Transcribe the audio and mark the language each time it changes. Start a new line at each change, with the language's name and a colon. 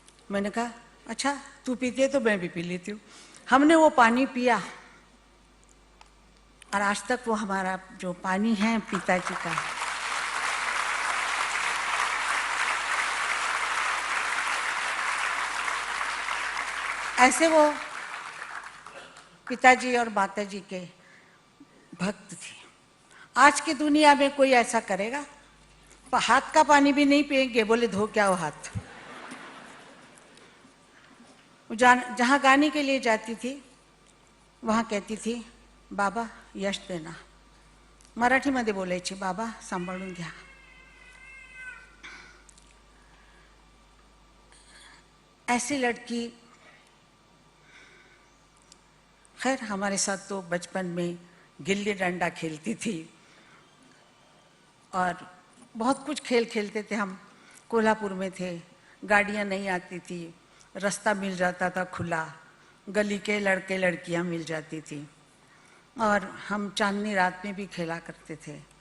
Hindi: मैंने कहा अच्छा तू पीती है तो मैं भी पी लेती हूँ। हमने वो पानी पिया, और आज तक वो हमारा जो पानी है पिताजी का, ऐसे वो पिताजी और माताजी के भक्त थे। आज की दुनिया में कोई ऐसा करेगा? हाथ का पानी भी नहीं पिएंगे, बोले धो क्या हो हाथ। जहाँ गाने के लिए जाती थी वहाँ कहती थी, बाबा यश देना।
Marathi: मराठीमध्ये बोलायची, बाबा सांभाळून घ्या।
Hindi: ऐसी लड़की, खैर हमारे साथ तो बचपन में गिल्ली डंडा खेलती थी, और बहुत कुछ खेल खेलते थे हम। कोल्हापुर में थे, गाड़ियाँ नहीं आती थी, रास्ता मिल जाता था खुला, गली के लड़के लड़कियाँ मिल जाती थी, और हम चांदनी रात में भी खेला करते थे।